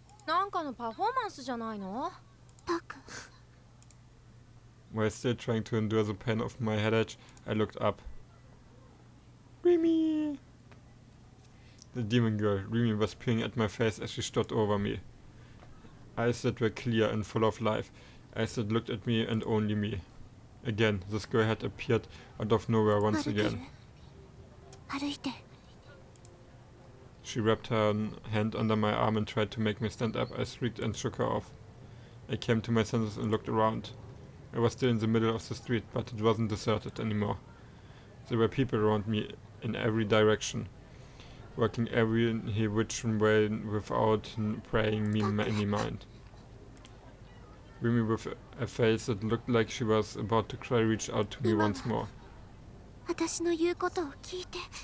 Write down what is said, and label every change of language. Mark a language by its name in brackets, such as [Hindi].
[Japanese] なんかのパフォーマンスじゃないの？タク。 [English] While still trying to endure the pain of my headache, I looked up. Remy! The demon girl, Remy, was peering at my face as she stood over me. Eyes that were clear and full of life. Eyes that looked at me and only me. Again, this girl had appeared out of nowhere once again. [Japanese] 歩いて。 [English] She wrapped her hand under my arm and tried to make me stand up. I shrieked and shook her off. I came to my senses and looked around. I was still in the middle of the street, but it wasn't deserted anymore. There were people around me in every direction, working every which way without paying me any mind. Remy, with a face that looked like she was about to cry, reached out to me once more. [Japanese] 私の言うことを聞いて。